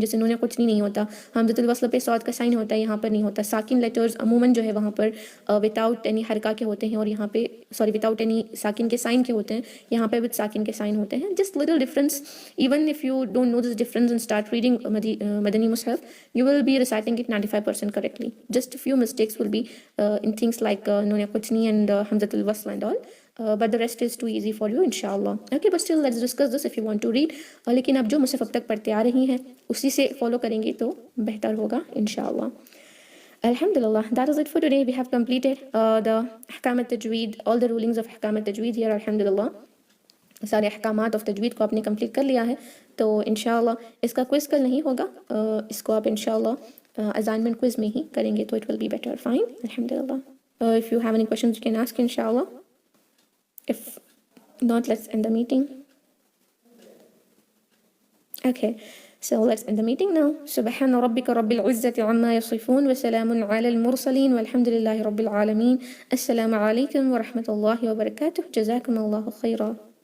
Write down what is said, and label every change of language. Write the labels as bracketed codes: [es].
[ur] جیسے نون قطنی نہیں ہوتا، حمزۃ الوصل پہ صاد کا سائن ہوتا ہے، یہاں پر نہیں ہوتا. ساکن لیٹرز عموماً جو ہے وہاں پر وداؤٹ اینی حرکہ کے ہوتے ہیں، اور یہاں پہ وداؤٹ اینی ساکن کے سائن کے ہوتے ہیں، یہاں پہ وتھ ساکن کے سائن ہوتے ہیں. [en] Just little difference. Even if you don't know this difference and start reading مدنی مصحف، you will be reciting it 95% correctly. Just a few mistakes will be in things like Nun Qutni and Hamzat al-Wasl and all. But the rest is too easy for you inshallah. Okay, but still let's discuss this if you want to read. [ur] لیکن اب جو مصحف اب تک پڑھتے آ رہی ہیں اسی سے فالو کریں گے تو بہتر ہوگا inshallah. [en] Alhamdulillah, that is it for today. We have completed the Ahkam al-Tajweed, all the rulings of Ahkam al-Tajweed here, alhamdulillah. [ur] سارے احکامات آف تجوید کو آپ نے کمپلیٹ کر لیا ہے. تو انشاءاللہ اس کا کوئز کل نہیں ہوگا، اس کو آپ انشاءاللہ اسائنمنٹ کوئز میں ہی کریں گے تو [en] It will be better. [ur] Fine, الحمدللہ. [en] If you have any questions you can ask inshallah. If not, let's end the meeting. Okay, so let's end the meeting now. [ar] سبحان ربك رب العزة عما يصفون وسلام على المرسلين والحمد لله رب العالمين. السلام عليكم ورحمة الله وبركاته. جزاكم الله خيرا.